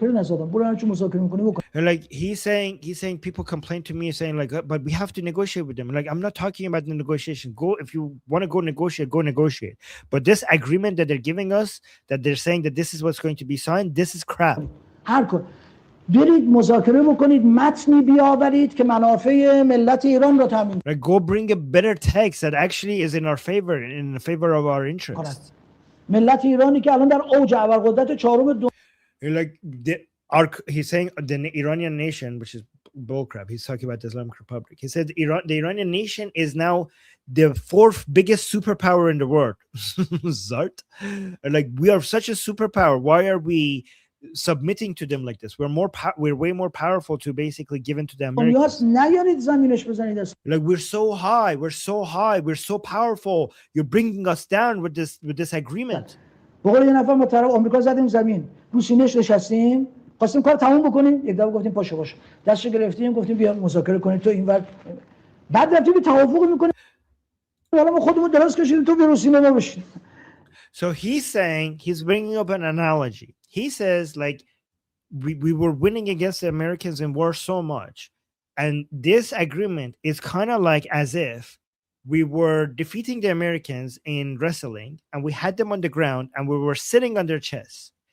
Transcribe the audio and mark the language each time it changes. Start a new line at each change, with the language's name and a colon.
English: And like he's saying people complain to me saying like, but we have to negotiate with them. Like, I'm not talking about the negotiation. Go, if you want to go negotiate. But this agreement that they're giving us, that they're saying that this is what's going to be signed, this is crap.
Persian: برید مذاکره بکنید متنی بیاورید که منافع ملت ایران را تامین
English: Like, go bring a better text that actually is in our favor, in favor of our interests.
Persian: ملت ایرانی که الان در اوج ابرقدرت چهارم دنیا
English: Like he's saying the Iranian nation, which is bullcrap. He's talking about the Islamic Republic. He said the Iranian nation is now the fourth biggest superpower in the world. Zart, like, we are such a superpower. Why are we submitting to them like this? We're way more powerful to basically give in to the Americans.
Persian: نیارید زمینش بزنید.
English: Like, we're so high, we're so powerful. You're bringing us down with this agreement.
Persian: بقول یه نفر محترم آمریکا زدیم زمین، رو سینه‌اش نشستیم، خواستیم کار تموم بکنیم، یک دفعه گفتیم پاشو باش. دستش گرفتیم گفتیم بیا مذاکره کنید تو اینور. بعد رفتیم به توافق میکنیم. حالا ما خودمون دراز کشیدیم تو رو سینه ما بشین.
English: So he's bringing up an analogy. He says, like, we were winning against the Americans in war so much, and this agreement is kind of like as if we were defeating the Americans in wrestling, and we had them on the ground, and we were sitting on their chests.